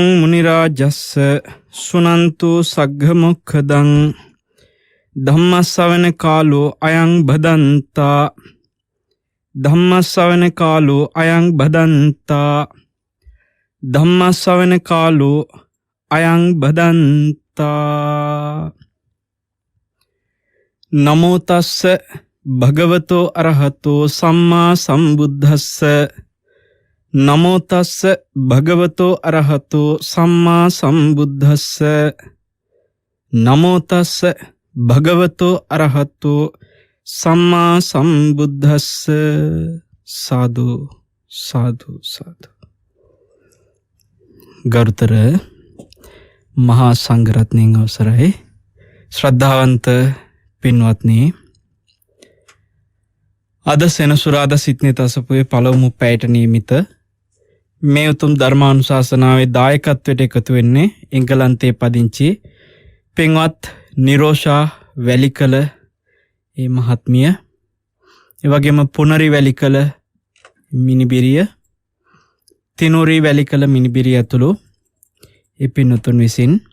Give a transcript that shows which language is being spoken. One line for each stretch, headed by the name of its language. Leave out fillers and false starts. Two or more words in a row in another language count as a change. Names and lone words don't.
Pali: මුනි රාජස්ස සුනන්තු සග්ග මොක්ඛදං ධම්ම ශ්‍රවණ කාලෝ අයං බදන්තා ධම්ම ශ්‍රවණ කාලෝ අයං බදන්තා ධම්ම ශ්‍රවණ කාලෝ අයං බදන්තා. නමෝ තස්ස භගවතෝ අරහතෝ සම්මා සම්බුද්දස්ස. නමෝ තස්ස භගවතෝ අරහතෝ සම්මා සම්බුද්දස්ස. නමෝ තස්ස භගවතෝ අරහතෝ සම්මා සම්බුද්දස්ස. සාදු සාදු සාදු.
Sinhala: ගරුතර මහා සංඝරත්නයන් අවසරයි, ශ්‍රද්ධාවන්ත පින්වත්නි, අද සෙනසුරාදා සිත්නෙත් අසපුවේ පළමු පැයට නියමිත මේ උතුම් ධර්මානුශාසනාවේ දායකත්වයට එකතු වෙන්නේ එංගලන්තයේ පදිංචි පින්වත් නිරෝෂා වැලිකල ඒ මහත්මිය, ඒ වගේම පුනරි වැලිකල මිනිබිරිය, තිනුරි වැලිකල මිනිබිරිය ඇතුළු ඒ පින්වතුන් විසින්